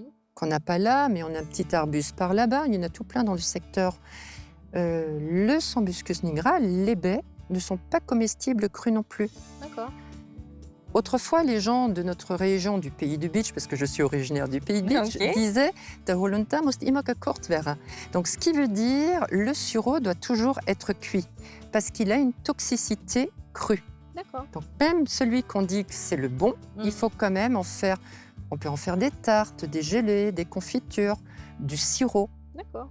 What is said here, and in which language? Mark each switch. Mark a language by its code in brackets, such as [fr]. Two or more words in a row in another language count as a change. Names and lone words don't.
[fr] Qu'on n'a pas là, mais on a un petit arbuste par là-bas. Il y en a tout plein dans le secteur. Le Sambucus nigra, les baies ne sont pas comestibles crues non plus. D'accord. Autrefois, les gens de notre région, du pays du Beach, parce que je suis originaire du pays du Beach, disaient « [de] Der Holunter muss immer gekocht werden ». [fr] Donc, ce qui veut dire le sureau doit toujours être cuit, parce qu'il a une toxicité crue. D'accord. Donc, même celui qu'on dit que c'est le bon, il faut quand même en faire. On peut en faire des tartes, des gelées, des confitures, du sirop. D'accord.